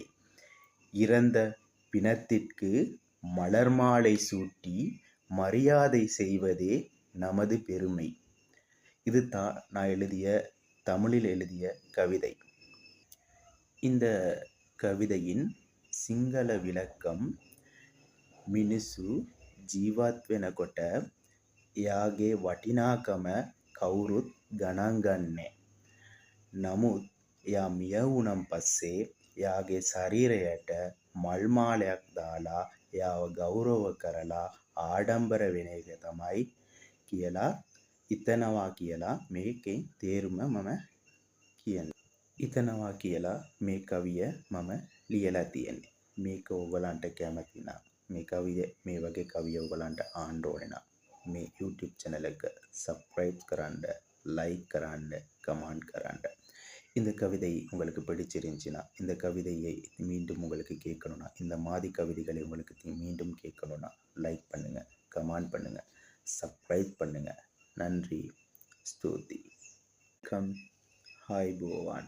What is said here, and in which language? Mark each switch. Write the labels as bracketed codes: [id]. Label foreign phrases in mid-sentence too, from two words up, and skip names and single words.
[ta] இறந்த பிணத்திற்கு மலர் மாலை சூட்டி மரியாதை செய்வதே நமது பெருமை. இது நான் தமிழில் எழுதிய கவிதை. இந்த கவிதையின் சிங்கள விளக்கம், [si] මිනිසු ජීවත් වෙනකොට එයාගේ වටිනාකම කවුරුත් ගණන් ගන්නේ. නමුත් එයා මිය වුණන් පස්සේ එයාගේ ශරීරයට මල් මාලයක් දාලා එයාව ගෞරව කරලා ආඩම්බර වෙන එක තමයි කියලා හිතනවා කියලා මේකේ තේරුම මම කියන්නේ. හිතනවා කියලා මේ කවිය මම ලියලා තියෙන්නේ. මේක ඔයගලන්ට කැමති නම් මේ වගේ කවිය ඔයගලන්ට ආන්න ඕනේ නම් මේ YouTube channel එක subscribe කරන්න, like කරන්න, comment කරන්න. [ta] இந்த கவிதை உங்களுக்கு பிடிச்சிருந்துச்சுன்னா, இந்த கவிதையை மீண்டும் உங்களுக்கு கேட்கணும்னா, இந்த மாதிரி கவிதைகளை உங்களுக்கு மீண்டும் கேட்கணும்னா லைக் பண்ணுங்க, கமெண்ட் பண்ணுங்க, சப்ஸ்கிரைப் பண்ணுங்க. [si] நன்றி. ස්තූතියි. ආයුබෝවන්.